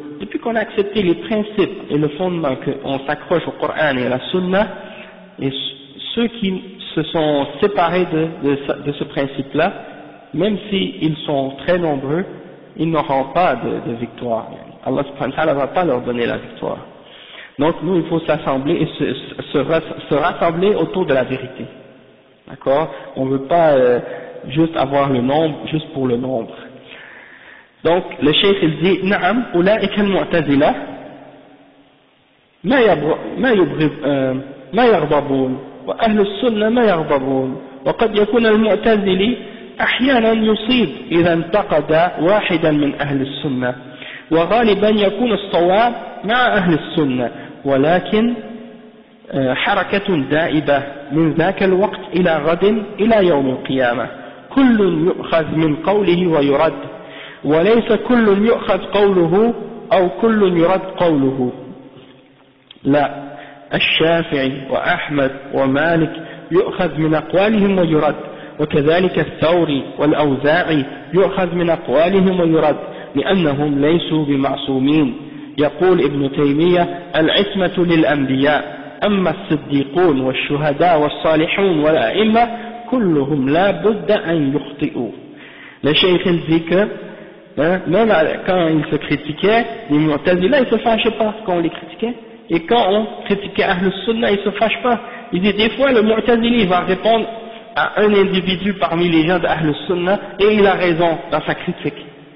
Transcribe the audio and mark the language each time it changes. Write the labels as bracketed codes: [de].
[fr] Depuis qu'on a accepté les principes et le fondement qu'on s'accroche au Coran et à la Sunna, et ceux qui se sont séparés de ce principe-là, même s'ils sont très nombreux, ils n'auront pas de victoire. Allah subhanahu wa ta'ala ne va pas leur donner la victoire. Donc nous, il faut s'assembler et se rassembler autour de la vérité. D'accord? On ne veut pas juste avoir le nombre, juste pour le nombre. Donc le cheikh il dit, [ar] Naam, أولئك المعتزلة ما يغضبون وأهل السنة ما يغضبون وقد يكون المعتزلي أحيانا يصيب إذا انتقد واحدا من أهل السنة وغالبا يكون الصواب مع أهل السنة ولكن حركة دائبة من ذاك الوقت إلى غد إلى يوم القيامة كل يؤخذ من قوله ويرد وليس كل يؤخذ قوله أو كل يرد قوله لا الشافعي وأحمد ومالك يؤخذ من أقوالهم ويرد وكذلك الثوري والأوزاعي يؤخذ من أقوالهم ويرد لأنهم ليسوا بمعصومين يقول ابن تيمية العصمة للأنبياء أما الصديقون والشهداء والصالحون والأئمة كلهم لا بد أن يخطئوا. [fr] Le cheikh dit que même quand ils se critiquaient, les Mu'tazila ils se fâchaient pas quand on les critiquait, et quand on critiquait Ahl Sunnah ils se fâchent pas. Il dit des fois le Mu'tazili va répondre à un individu parmi les gens d'Ahl Sunnah et il a raison dans sa critique.